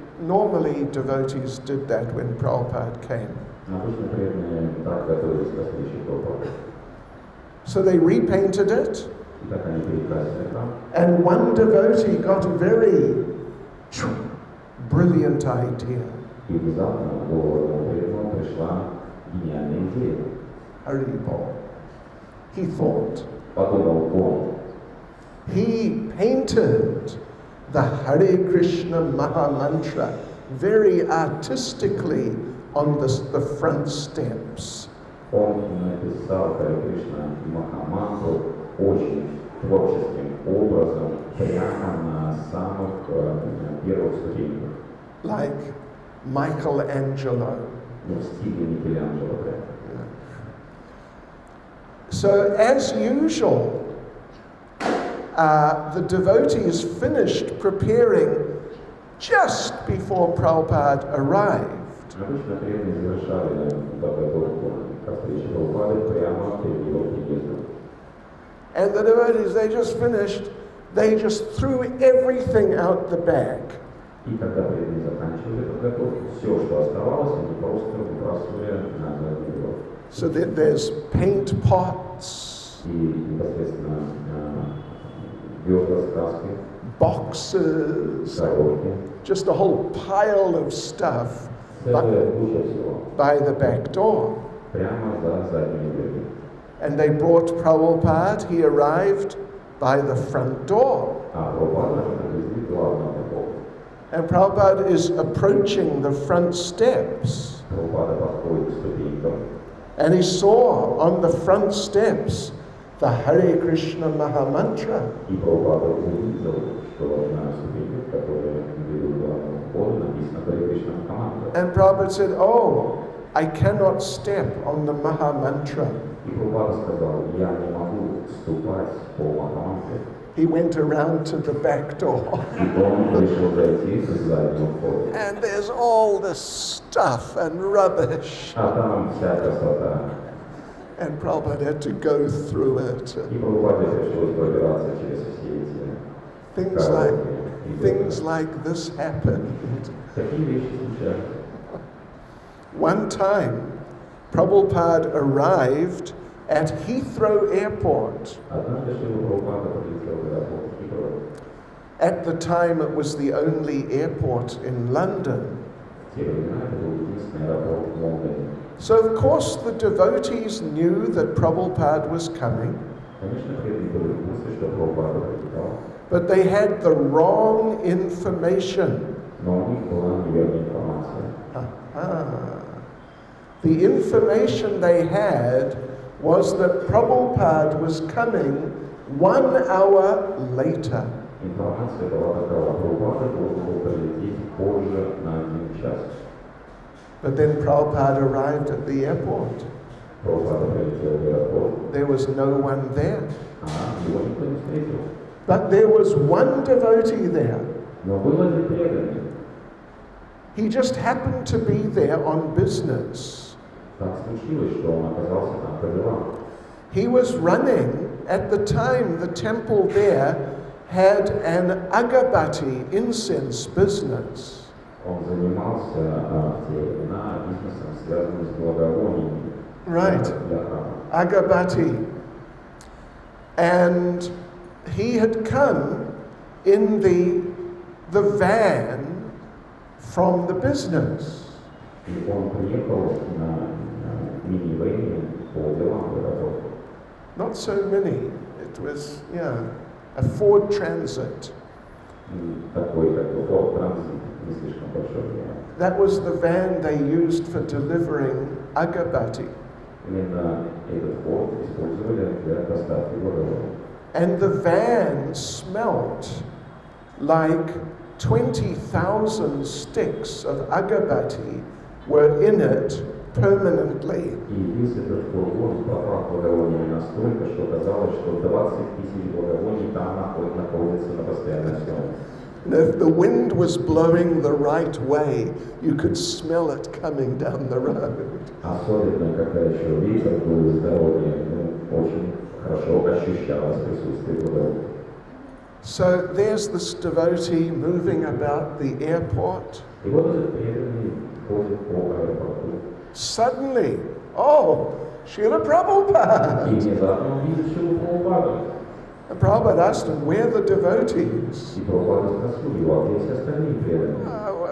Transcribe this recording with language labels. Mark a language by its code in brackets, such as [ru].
[en] Normally devotees did that when Prabhupada came. [ru] Обычно преданные так готовились к встрече Прабхупады. [en] So they repainted it, [ru] И так они перекрасили храм. [en] And one devotee got a very brilliant idea. [ru] И внезапно в голову одного преданного пришла гениальная идея. [en] Haribol. He thought. [ru] Подумал он. [en] He painted the Hare Krishna Maha Mantra very artistically on the front steps. [ru] Он написал Харе Кришна Махамантру очень творческим образом прямо на самых первых ступеньках. [en] Like Michelangelo. [ru] В стиле Микеланджело. [en] So as usual, the devotees finished preparing just before Prabhupada arrived. [ru] Обычно преданные завершали подготовку к встрече Прабхупады прямо перед его приездом. [en] And the devotees, they just finished, they just threw everything out the bag. [ru] И когда преданные заканчивали подготовку, все, что оставалось, они просто выбрасывали на задний двор. [en] So there's paint pots, [ru] И непосредственно ведра с краской, [en] boxes, [ru] коробки, [en] just a whole pile of stuff [ru] целая куча всего, [en] by the back door. [ru] прямо за задними дверями. [en] And they brought Prabhupada, he arrived by the front door. [ru] А Прабхупада привезли главного входа. [en] And Prabhupada is approaching the front steps. [ru] Прабхупада подходит к ступенькам. [en] And he saw on the front steps the Hare Krishna Maha Mantra. [ru] И Прабхупада увидел, что на ступеньках, которые ведут к главному входу, написано Харе Кришна Махамантра. [en] And Prabhupada said, "Oh, I cannot step on the Maha Mantra." [ru] И Прабхупада сказал, я не могу ступать по Махамантре. [en] He went around to the back door. [ru] И он решил зайти с заднего входа. [en] And there's all this stuff and rubbish. [ru] А там вся красота. [en] And Prabhupada had to go through it. [ru] И Прабхупаде пришлось пробираться через все эти [en] Things like this happened. [ru] Такие вещи случаются. [en] One time, Prabhupada arrived at Heathrow Airport. [ru] Однажды Шрила Прабхупада подлетел в аэропорт Хитроу. [en] At the time, it was the only airport in London. [ru] В те времена это был единственный аэропорт в Лондоне. [en] So, of course, the devotees knew that Prabhupada was coming, [ru] Конечно, преданные были в курсе, что Прабхупада прилетал, [en] but they had the wrong information. [ru] но у них была неверная информация. [en] The information they had was that Prabhupada was coming 1 hour later. [ru] Информация была такова: Прабхупада должен был прилететь позже на 1 час. [en] But then Prabhupada arrived at the airport. [ru] Прабхупада прилетел в аэропорт, [en] There was no one there. [ru] его никто не встретил. [en] But there was one devotee there. [ru] Но был один преданный. [en] He just happened to be there on business. [ru] Так случилось, что он оказался там по делам. [en] He was running, at the time the temple there had an agabati incense business. [ru] Он занимался в те времена бизнесом, связанным с благовониями для храма. [en] Agabati. And he had come in the van from the business. [ru] И он приехал на минивэне по делам в аэропорт. [en] Not so many. It was, a Ford Transit. [ru] Такой, как бы, Ford Transit, не слишком большой. [en] That was the van they used for delivering agabati. [ru] Именно этот Ford использовали для доставки благовоний. [en] And the van smelt like 20,000 sticks of agabati were in it permanently. [ru] И весь этот фургон пропах благовониями настолько, что казалось, что 20 000 благовоний там находятся на постоянной основе. [en] And if the wind was blowing the right way, you could smell it coming down the road. [ru] Особенно, когда еще ветер был с дороги, очень хорошо ощущалось присутствие благовоний. [en] So there's this devotee moving about the airport. [ru] И вот этот преданный ходит по аэропорту. [en] Suddenly, oh, Srila Prabhupada. [ru] И внезапно он видит Шрилу Прабхупаду. [en] And Prabhupada asked him, where are the devotees? [ru] И Прабхупада спросил его, а где все остальные преданные?